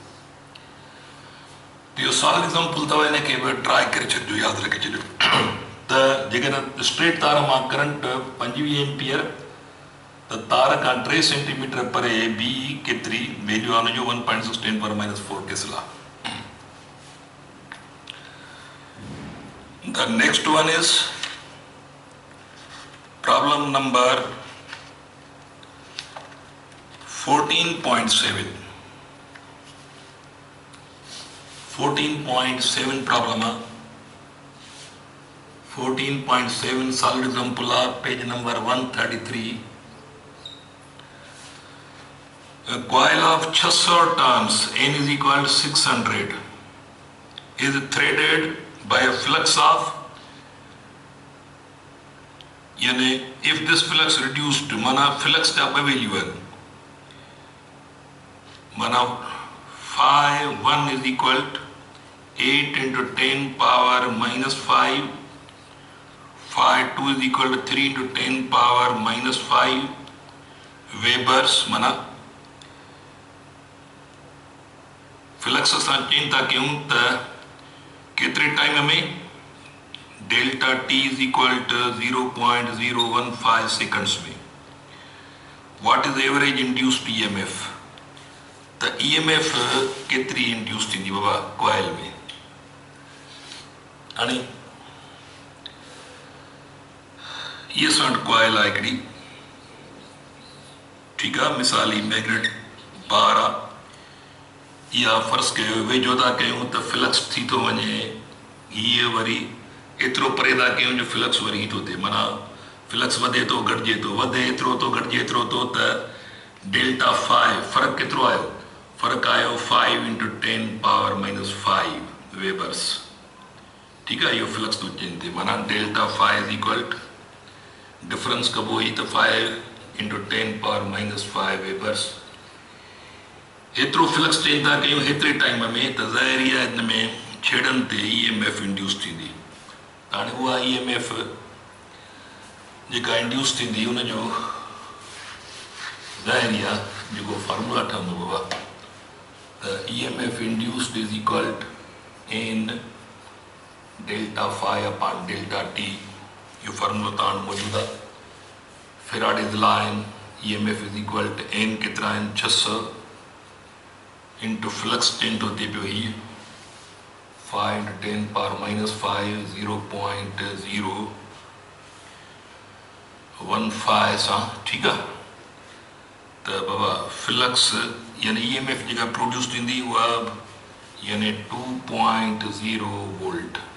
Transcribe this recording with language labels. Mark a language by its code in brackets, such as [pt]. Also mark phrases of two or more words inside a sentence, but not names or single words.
[sd] ॿिए इहो [en] solid example [sd] अथव इनखे बि ट्राई करे छॾिजो यादि रखे छॾियो त जेकॾहिं स्ट्रेट तार मां [en] current 25 ampere [sd] त तार खां 3 सेंटीमीटर परे बी केतिरी वैल्यू आहे हुनजो 1.16 पर -4 टेस्ला। [en] The next one is problem number 14.7 problem 14.7 solid example page number 133 a coil of 600 turns n is equal to 600 is threaded by a flux of यानी if this flux reduced माना flux [hi] का वैल्यू है [en] माना phi 1 is equal to 8 into 10 power -5 phi 2 is equal to 3 into 10 power -5 वेबर्स माना [sd] फ्लक्स असां चेंज था कयूं त केतिरे टाइम में [en] delta t is equal to 0.015 seconds [sd] में [en] what is average induced EMF [sd] त ईएमएफ केतिरी इंड्यूस थींदी बाबा कॉइल में। हाणे ये असां वटि कॉइल आहे हिकिड़ी ठीकु आहे मिसाल ही [en] magnet bar [sd] आहे इहा फर्ज़ कयो वेझो था कयूं त फ्लक्स थी थो वञे हीअ वरी एतिरो परे था कयूं जो फ्लक्स वरी थो थिए माना फ्लक्स वधे थो घटिजे थो वधे एतिरो थो घटिजे एतिरो थो त डेल्टा फाइ फ़र्क़ु केतिरो आयो फ़र्क़ु आयो [en] 5 into 10 power -5 webers. [sd] ठीकु आहे इहो फ्लक्स थो चेंज थिए माना [en] delta phi is equal to difference [sd] कबो ई त [en] 5 into 10 power -5 webers [sd] एतिरो फ्लक्स चेंज था कयूं हेतिरे टाइम में त ज़ाहिरी आहे हिन में छेड़नि ते [en] EMF induce [sd] थींदी। हाणे उहा ईएमएफ जेका इंड्यूस थींदी उनजो ज़ाहिरी आहे जेको फार्मूला ठहंदो बाबा त [en] EMF induced is equal to n delta phi upon delta t [sd] इहो फार्मूलो तव्हां वटि मौजूदु आहे [en] Faraday's law [sd] आहिनि [en] EMF is equal to n [sd] केतिरा आहिनि [en] 600 into flux change [sd] थो थिए पियो हीअ [en] 5 into 10 power -5 [sd] 0.015 सां ठीकु आहे तो बाबा फ्लक्स यानी EMF जेका प्रोड्यूस थींदी उहा यानी 2.0 वोल्ट।